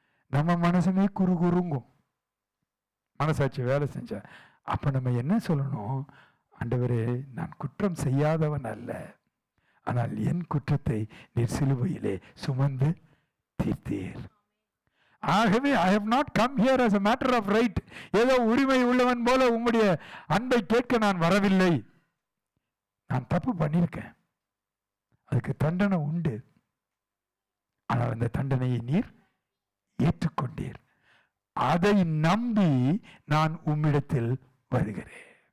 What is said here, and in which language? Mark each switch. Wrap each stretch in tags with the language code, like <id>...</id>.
<ta>நம்ம மனசுமே குறுகுறுங்கும் மனசாட்சி வேலை செஞ்ச. அப்ப நம்ம என்ன சொல்லணும்? ஆண்டவரே, நான் குற்றம் செய்யாதவன் அல்ல, ஆனால் என் குற்றத்தை நீர் சிலுவையிலே சுமந்து தீர்த்தீர்.</ta> <en>ஆகவே I have not come here as a matter of right.</en> <ta>ஏதோ உரிமை உள்ளவன் போல உம்முடைய அன்பை கேட்க நான் வரவில்லை. நான் தப்பு பண்ணியிருக்கேன், அதுக்கு தண்டனை உண்டு. ஆனால் அந்த தண்டனையை நீர் ஏற்றுக்கொண்டீர். அதை நம்பி நான் உம்மிடத்தில் வருகிறேன்.</ta>